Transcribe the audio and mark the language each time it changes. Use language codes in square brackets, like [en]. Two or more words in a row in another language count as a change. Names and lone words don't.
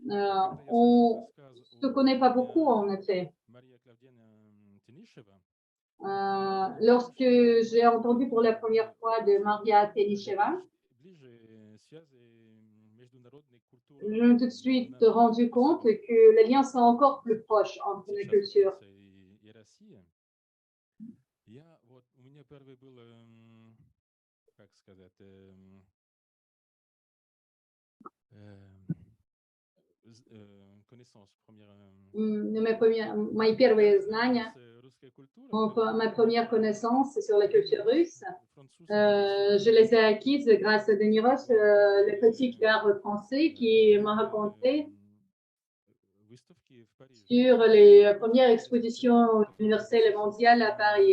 [fr] On ne se connaît pas beaucoup, en effet. Lorsque j'ai entendu pour la première fois de Maria Tenisheva, je me suis tout de suite rendu compte que les liens sont encore plus proches entre les cultures. [ru] Мои первые знания, [fr] ma première connaissance sur la culture russe, je les ai acquises grâce à Denis Roche, le critique d'art français, qui m'a raconté sur les premières expositions universelles et mondiales à Paris.